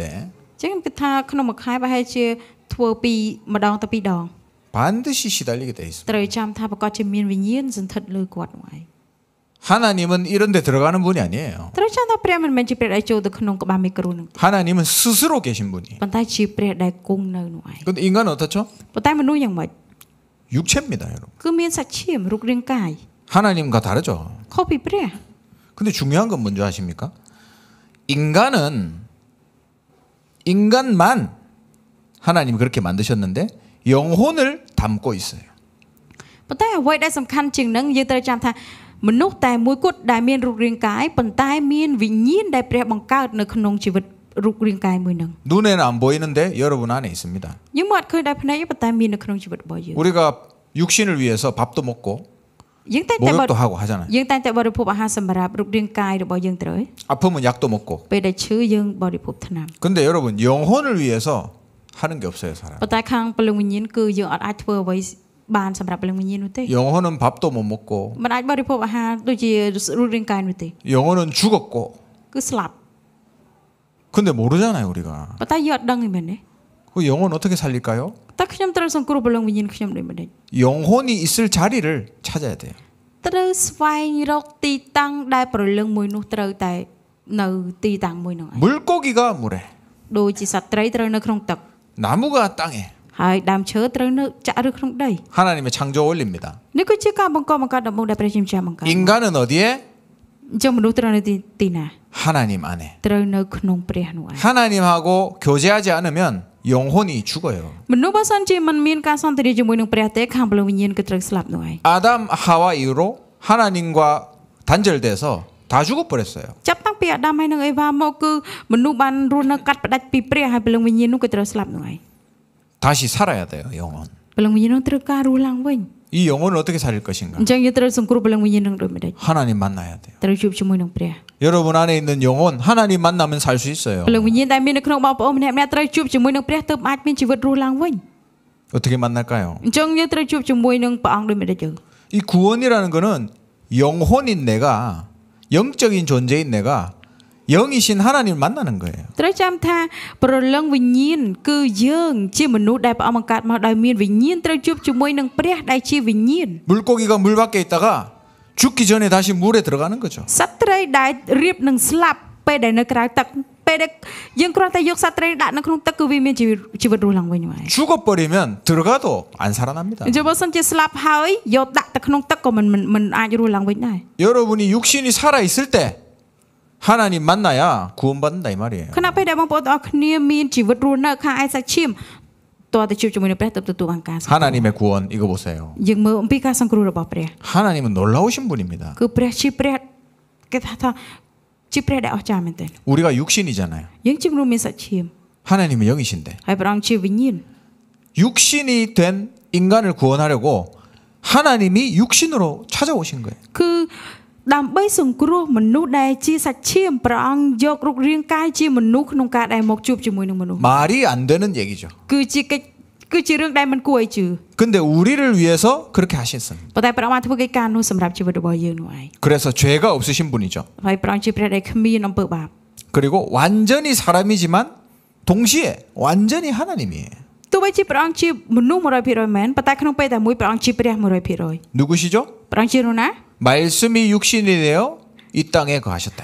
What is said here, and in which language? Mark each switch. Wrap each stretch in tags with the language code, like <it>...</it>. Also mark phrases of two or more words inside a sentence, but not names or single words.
<km>អញ្ចឹងគឺថាក្នុងមួយខែប្រហែលជាធ្វើពីម្ដងទៅពីរដង</km> <ko>반드시 시달리게 돼 있습니다.</ko> <km>ត្រូវចាំថាប្រកាសជាមានវិញ្ញាណសន្ធិដ្ឋលើគាត់នោះឯង</km> <ko>하나님은 이런 데 들어가는 분이 아니에요.</ko> <km>ត្រូវចាំថាព្រះមិនមែនជាព្រះដែលចូលទៅក្នុងក្បាលមីក្រូនោះទេ</km> <ko>하나님은 스스로 계신 분이.</ko> <km>ប៉ុន្តែជាព្រះដែលគង់នៅនោះឯង</km> <ko>근데 인간은 어떻죠?</ko> <km>ប៉ុន្តែមនុស្សយ៉ាងម៉េច</km> <ko>육체입니다, 여러분.</ko> <km>គឺមានសាច់ឈាមរូបរាងកាយ</km> <ko>하나님과 다르죠.</ko> <km>ខុសពីព្រះ</km> <ko>근데 중요한 건 뭔지 아십니까? 인간만 하나님이 그렇게 만드셨는데 영혼을 담고 있어요.</ko> <km>ប៉ុន្តែអ្វីដែលសំខាន់ជាងនឹងយើងត្រូវចាំថាមនុស្សតែមួយគត់ដែលមានរូបរាងកាយប៉ុន្តែមានវិញ្ញាណដែលព្រះបង្កើតនៅក្នុងជីវិតរូបរាងកាយមួយនឹង</km> <ko>눈에는 안 보이는데 여러분 안에 있습니다.</ko> <km>យើងមិនអត់ឃើញដោយភ្នែកប៉ុន្តែមាននៅក្នុងជីវិតរបស់យើង</km> <ko>우리가 육신을 위해서 밥도 먹고</ko> <km>យើងតែងតែ</km> <ko>목욕도 하고 하잖아요.</ko> <km>យើងតែងតែបរិភោគអាហារសម្រាប់រូបរាងកាយរបស់យើងត្រូវ</km> <ko>아프면 약도 먹고.</ko> <km>ពេលដែលឈឺយើងបរិភោគថ្នាំ</km> <ko>근데 여러분 영혼을 위해서 하는 게 없어요, 사람.</ko> <km>ប៉ុន្តែខាងពលឹងវិញ្ញាណគឺយើងអត់អាចធ្វើអ្វីបានសម្រាប់ពលឹងវិញ្ញាណនោះទេ</km> <ko>영혼은 밥도 못 먹고</ko> <km>មិនអាចបរិភោគអាហារដូចជារូបរាងកាយនោះទេ</km> <ko>영혼은 죽었고</ko> <km>គឺស្លាប់</km> <ko>근데 모르잖아요, 우리가.</ko> <km>ប៉ុន្តែយើងអត់ដឹងទេមែនទេ</km> <ko>그 영혼 어떻게 살릴까요?</ko> <km>តែខ្ញុំត្រូវសង្គ្រោះពលឹងវិញ្ញាណខ្ញុំដូចម្ដេច</km> <ko>영혼이 있을 자리를 찾아야 돼요.</ko> <km>ត្រូវស្វែងរកទីតាំងដែលប្រលឹងមួយនោះត្រូវតែនៅទីតាំងមួយនោះឯង</km> <ko>물고기가 물에,</ko> <km>ដូចជាសត្វត្រីត្រូវនៅក្នុងទឹក</km> <ko>나무가 땅에.</ko> <km>ហើយដើមឈើត្រូវនៅចាក់ឬក្នុងដី</km> <ko>하나님의 창조 원리입니다.</ko> <km>នេះគឺជាការបង្កបង្កើតដំបូងដែលព្រះជាម្ចាស់បង្កើត</km> <ko>인간은 어디에?</ko> <km>អញ្ចឹងមនុស្សត្រូវនៅទីណា</km> <ko>하나님 안에.</ko> <km>ត្រូវនៅក្នុងព្រះនោះឯង</km> <ko>하나님하고 교제하지 않으면 영혼이 죽어요.</ko> <km>មនុស្សបើសិនជាមិនមានការសន្ទនាជាមួយនឹងព្រះទេខាងពលឹងវិញ្ញាណគឺត្រូវស្លាប់នោះឯង</km> <ko>아담 하와 이후로 하나님과 단절돼서 다 죽어버렸어요.</ko> <km>ចាប់តាំងពីអាដាមហើយនឹងអេវ៉ាមកគឺមនុស្សបានរស់នៅកាត់ផ្ដាច់ពីព្រះហើយពលឹងវិញ្ញាណនោះគឺត្រូវស្លាប់នោះឯង</km> <ko>다시 살아야 돼요, 영혼.</ko> <km>ពលឹងវិញ្ញាណនោះត្រូវការរស់ឡើងវិញ</km> <ko>이 영혼을 어떻게 살릴 것인가?</ko> <km>អញ្ចឹងយើងត្រូវសង្គ្រោះពលឹងវិញ្ញាណនឹងដូចម្ដេច</km> <ko>하나님 만나야 돼요.</ko> <km>ត្រូវជួបជាមួយនឹងព្រះ</km> <ko>여러분 안에 있는 영혼 하나님 만나면 살 수 있어요.</ko> <km>ពលឹងវិញ្ញាណដែលមាននៅក្នុងបងប្អូនម្នាក់ៗត្រូវជួបជាមួយនឹងព្រះទើបអាចមានជីវិតរស់ឡើងវិញ</km> <ko>어떻게 만날까요?</ko> <km>អញ្ចឹងយើងត្រូវជួបជាមួយនឹងព្រះអង្គដូចម្ដេចយើង</km> <ko>이 구원이라는 거는 영혼인 내가 영적인 존재인 내가 영이신 하나님을 만나는 거예요.</ko> <km>ត្រូវចាំថាប្រលឹងវិញ្ញាណគឺយើងជាមនុស្សដែលព្រះអង្គបង្កើតមកដោយមានវិញ្ញាណត្រូវជួបជាមួយនឹងព្រះដែលជាវិញ្ញាណ</km> <ko>물고기가 물 밖에 있다가 죽기 전에 다시 물에 들어가는 거죠.</ko> <km>សត្វត្រីដែលរៀបនឹងស្លាប់ពេលដែលនៅក្រៅទឹកពេលដែលយើងគ្រាន់តែយកសត្វត្រីដាក់នៅក្នុងទឹកគឺវាមានជីវិតរស់ឡើងវិញហើយ</km> <ko>죽어버리면 들어가도 안 살아납니다.</ko> <km>អញ្ចឹងបើសិនជាស្លាប់ហើយយកដាក់ទៅក្នុងទឹកក៏មិនអាចរស់ឡើងវិញដែរ</km> <ko>여러분이 육신이 살아 있을 때 하나님 만나야 구원받는다 이 말이에요.</ko> <km>ខណៈពេលដែលបងប្អូនទាំងអស់គ្នាមានជីវិតរស់នៅខាងឯសាច់ឈាមតើទៅជួបជាមួយនឹងព្រះទើបទទួលបានការសង្គ្រោះ</km> <ko>하나님의 구원 이거 보세요.</ko> <km>យើងមើលអំពីការសង្គ្រោះរបស់ព្រះ</km> <ko>하나님은 놀라우신 분입니다.</ko> <km>គឺព្រះជាព្រះគេថាជាព្រះដែលអស្ចារ្យមែនទែន</km> <ko>우리가 육신이잖아요.</ko> <km>យើងជាមនុស្សមានសាច់ឈាម</km> <ko>하나님은 영이신데</ko> <km>ហើយព្រះអង្គជាវិញ្ញាណ</km> <ko>육신이 된 인간을 구원하려고 하나님이 육신으로 찾아오신 거예요.</ko> <km>គឺដើម្បីសង្គ្រោះមនុស្សដែលជាសាច់ឈាមព្រះអង្គយករូបរាងកាយជាមនុស្សក្នុងការដែលមកជួបជាមួយនឹងមនុស្ស</km> <ko>말이 안 되는 얘기죠.</ko> <km>គឺជារឿងដែលមិនគួរឲ្យជឿ</km> <ko>근데 우리를 위해서 그렇게 하셨습니다.</ko> <km>ប៉ុន្តែព្រះអង្គបានធ្វើកិច្ចការនោះសម្រាប់ជីវិតរបស់យើងនោះឯង</km> <ko>그래서 죄가 없으신 분이죠.</ko> <km>ហើយព្រះអង្គជាព្រះដែលគ្មានអំពើបាប</km> <ko>그리고 완전히 사람이지만 동시에 완전히 하나님이에요.</ko> <km>ទោះបីជាព្រះអង្គជាមនុស្ស 100% មែនប៉ុន្តែក្នុងពេលតែមួយព្រះអង្គជាព្រះ 100%</km> <ko>누구시죠?</ko> <km>ព្រះអង្គជានរណា</km> <ko>말씀이 육신이 되어 이 땅에 거하셨다</ko>